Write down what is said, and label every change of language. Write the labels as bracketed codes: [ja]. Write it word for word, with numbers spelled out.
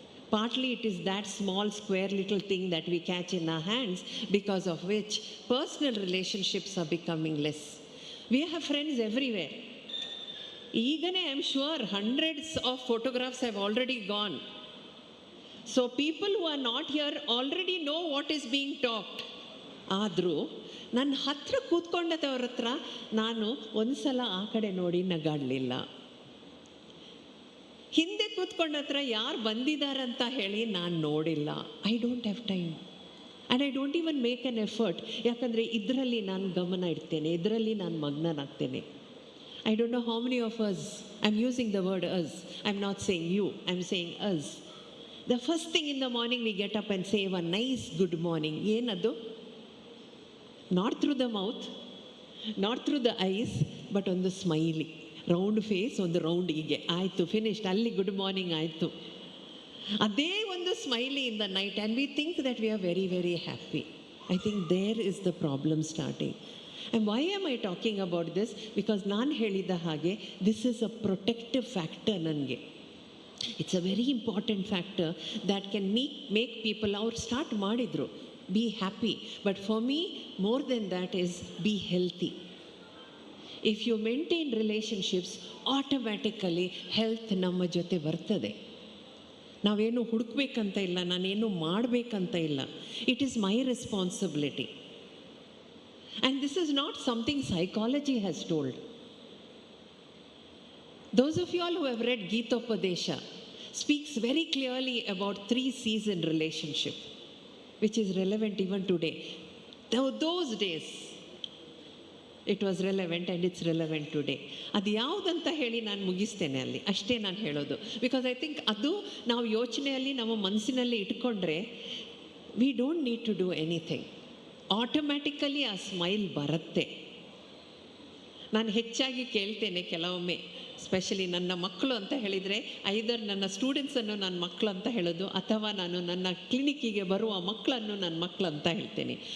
[en] Partly it is that small square little thing that we catch in our hands, because of which personal relationships are becoming less. We have friends everywhere. Even I am sure hundreds of photographs have already gone. So people who are not here already know what is being talked. [kn] ಆದರೂ ನನ್ನ ಹತ್ರ ಕೂತ್ಕೊಂಡದವ್ರ ಹತ್ರ ನಾನು ಒಂದು ಸಲ ಆ ಕಡೆ ನೋಡಿ ನಗಾಡಲಿಲ್ಲ. ಹಿಂದೆ ಕೂತ್ಕೊಂಡ ಹತ್ರ ಯಾರು ಬಂದಿದ್ದಾರಂತ ಹೇಳಿ ನಾನು ನೋಡಿಲ್ಲ. [en] I don't have time and I don't even make an effort. [kn] ಯಾಕಂದರೆ ಇದರಲ್ಲಿ ನಾನು ಗಮನ ಇಡ್ತೇನೆ, ಇದರಲ್ಲಿ ನಾನು ಮಗ್ನನಾಗ್ತೇನೆ. [en] I don't know how many of us, I am using the word us, I am not saying you, I am saying us. The first thing in the morning we get up and save a nice good morning. [kn] ಏನದು? [en] not through the mouth, not through the eyes, but ಒಂದು smiley, round face, [kn] ಒಂದು round ಹೀಗೆ ಆಯಿತು, [en] Finished, ಅಲ್ಲಿ good morning ಆಯಿತು. ಅದೇ ಒಂದು smiley in the night and we think that we are very very happy. I think there is the problem starting. And why am I talking about this? Because [kn] ನಾನು ಹೇಳಿದ ಹಾಗೆ [en] This is a protective factor. ನನಗೆ it's a very important factor that can make make people. [kn] ಅವ್ರು start ಮಾಡಿದರು, [en] be happy, but for me more than that is be healthy. If you maintain relationships, automatically health [kn] ನಮ್ಮ ಜೊತೆ ಬರ್ತದೆ. ನಾವೇನು ಹುಡುಕ್ಬೇಕಂತ ಇಲ್ಲ, ನಾನೇನು ಮಾಡಬೇಕಂತ ಇಲ್ಲ. [en] It is my responsibility, and this is not something psychology has told. Those of you all who have read Gitopadesha speaks very clearly about three C's in relationship, which is relevant even today. Tho- those days it was relevant and it's relevant today. [kn] ಅದು ಯಾವುದಂತ ಹೇಳಿ ನಾನು ಮುಗಿಸ್ತೇನೆ ಅಲ್ಲಿ, ಅಷ್ಟೇ ನಾನು ಹೇಳೋದು. [en] because I think [kn] ಅದು ನಾವು ಯೋಚನೆಯಲ್ಲಿ ನಮ್ಮ ಮನಸ್ಸಿನಲ್ಲಿ ಇಟ್ಕೊಂಡ್ರೆ [en] We don't need to do anything. [kn] Automatically ಆ ಸ್ಮೈಲ್ ಬರುತ್ತೆ. ನಾನು ಹೆಚ್ಚಾಗಿ ಕೇಳ್ತೇನೆ ಕೆಲವೊಮ್ಮೆ, ಸ್ಪೆಷಲಿ ನನ್ನ ಮಕ್ಕಳು ಅಂತ ಹೇಳಿದರೆ, ಐದರ್ ನನ್ನ ಸ್ಟೂಡೆಂಟ್ಸನ್ನು ನನ್ನ ಮಕ್ಕಳು ಅಂತ ಹೇಳೋದು, ಅಥವಾ ನಾನು ನನ್ನ ಕ್ಲಿನಿಕ್ಕಿಗೆ ಬರುವ ಮಕ್ಕಳನ್ನು ನನ್ನ ಮಕ್ಕಳು ಅಂತ ಹೇಳ್ತೇನೆ.